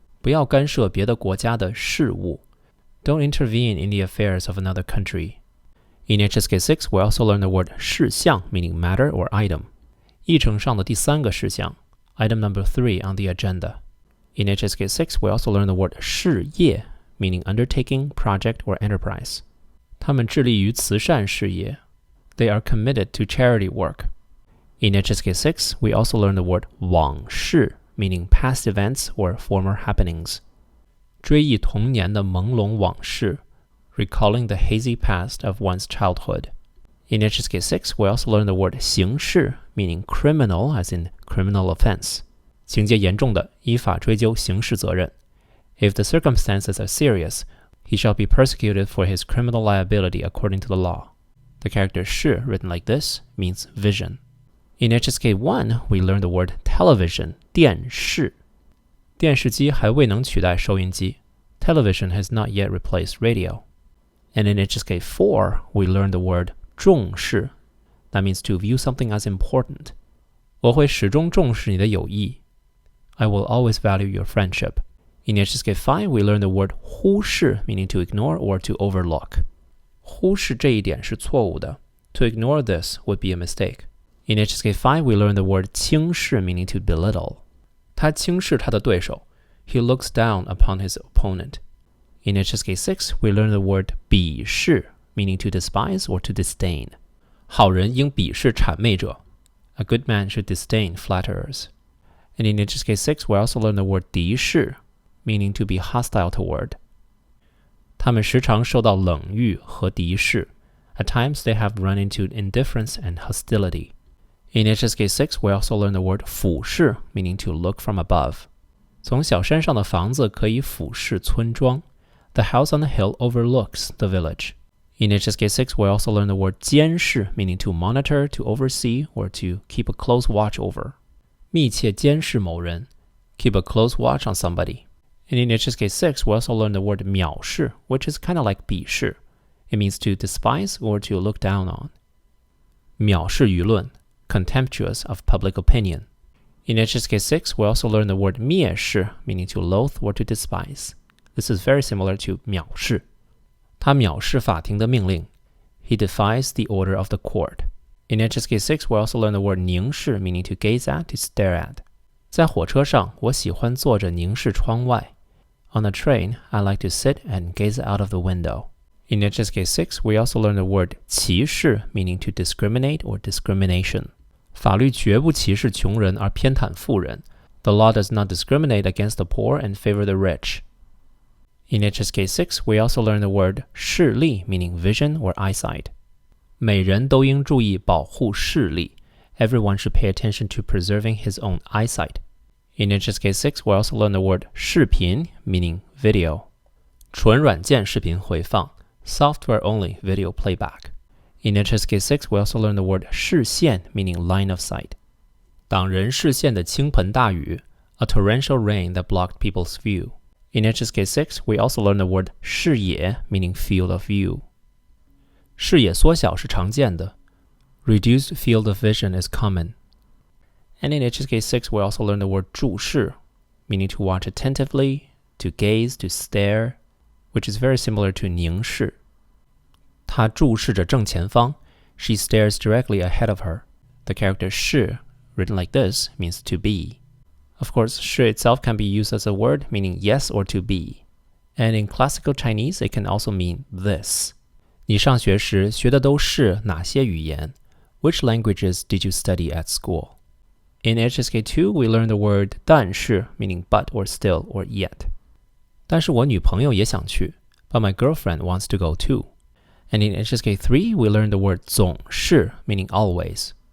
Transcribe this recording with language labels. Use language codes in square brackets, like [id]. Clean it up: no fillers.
[zh] 不要干涉别的国家的事务. [en] Don't intervene in the affairs of another country. In HSK 6, we also learned the word 事项, meaning matter or item. [zh] 议程上的第三个事项, [en] item number 3 on the agenda. In HSK 6, we also learned the word 事业, meaning undertaking, project, or enterprise. [zh] 他们致力于慈善事业。 [en] They are committed to charity work. In HSK 6, we also learn the word 往事 meaning past events or former happenings. [zh] 追忆童年的朦胧往事 [en] recalling the hazy past of one's childhood. In HSK 6, we also learn the word 刑事 meaning criminal as in criminal offense. [zh] 情节严重的，依法追究刑事责任。 [en] If the circumstances are serious, he shall be persecuted for his criminal liability according to the law. The character 是 written like this means vision. In HSK 1, we learn the word television, 电视。 [zh] 电视机还未能取代收音机。 [en] Television has not yet replaced radio. And in HSK 4, we learn the word 重视. That means to view something as important. [zh] 我会始终重视你的友谊。 [en] I will always value your friendship. In HSK 5, we learn the word 忽视 meaning to ignore or to overlook. [zh] 忽视这一点是错误的。 [en] To ignore this would be a mistake. In HSK 5, we learn the word 轻视 meaning to belittle. [zh] 他轻视他的对手。 [en] He looks down upon his opponent. In HSK 6, we learn the word 鄙视 meaning to despise or to disdain. [zh] 好人应鄙视谄媚者。 [en] A good man should disdain flatterers. And in HSK 6, we also learn the word 敌视 meaning to be hostile toward. [zh] 他们时常受到冷遇和敌视。 [en] At times, they have run into indifference and hostility. In HSK 6, we also learn the word 俯视 meaning to look from above. [zh] 从小山上的房子可以俯视村庄。 [en] The house on the hill overlooks the village. In HSK 6, we also learn the word 监视 meaning to monitor, to oversee, or to keep a close watch over. [zh] 密切监视某人 [en] keep a close watch on somebody. And in HSK 6, we also learn the word 藐视 which is kind of like 鄙视. It means to despise or to look down on. [zh] 藐视舆论 [en] contemptuous of public opinion. In HSK 6, we also learn the word 蔑视 meaning to loathe or to despise. This is very similar to 藐视。 [zh] 他藐视法庭的命令。 [en] He defies the order of the court. In HSK 6, we also learn the word 凝视 meaning to gaze at, to stare at. [zh] 在火车上，我喜欢坐着凝视窗外。 [en] On a train, I like to sit and gaze out of the window. In HSK 6, we also learn the word 歧视 meaning to discriminate or discrimination. [zh] 法律绝不歧视穷人而偏袒富人。 [en] The law does not discriminate against the poor and favor the rich. In HSK 6, we also learn the word 视力 meaning vision or eyesight. [zh] 每人都应注意保护视力。 [en] Everyone should pay attention to preserving his own eyesight. In HSK 6, we also learn the word 视频 meaning video. [zh] 纯软件视频回放 [en] software only video playback. In HSK 6, we also learn the word 视线 meaning line of sight. [zh] 挡人视线的倾盆大雨 [en] a torrential rain that blocked people's view. In HSK 6, we also learn the word 视野 meaning field of view. [zh] 视野缩小是常见的。 [en] Reduced field of vision is common. And in HSK 6, we also learn the word 注视 meaning to watch attentively, to gaze, to stare, which is very similar to 凝视。 [zh] 她注视着正前方。 [en] She stares directly ahead of her. The character 是 written like this means to be. Of course, 是 itself can be used as a word meaning yes or to be. And in classical Chinese, it can also mean this. [zh] 你上学时学的都是哪些语言？ [en] Which languages did you study at school? In HSK 2, we learn the word 但是 meaning but or still or yet. [zh] 但是我女朋友也想去 [en] but my girlfriend wants to go too. And in HSK 3, we learn the word 总是 meaning always.